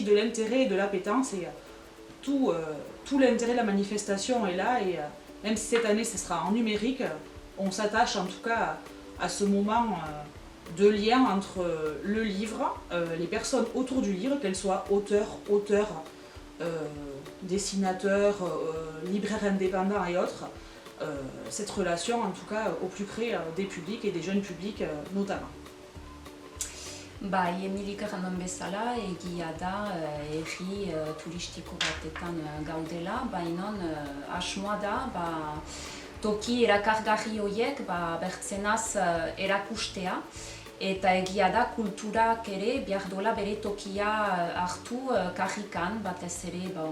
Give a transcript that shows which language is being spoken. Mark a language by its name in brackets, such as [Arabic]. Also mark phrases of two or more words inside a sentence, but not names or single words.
[French] de l'intérêt et de l'appétence, et tout l'intérêt de la manifestation est là, et même si cette année ce sera en numérique, on s'attache en tout cas à ce moment de lien entre le livre, les personnes autour du livre, qu'elles soient auteurs, dessinateurs, libraires indépendants et autres, cette relation en tout cas au plus près des publics et des jeunes publics notamment. [Basque] Emilik erranon bezala, egia da herri turistiko batetan gaudela, bainon asmoa da toki erakargarri horiek bertzenaz erakustea, eta egia da kulturak ere behar dola bere tokia hartu karrikan, batez ere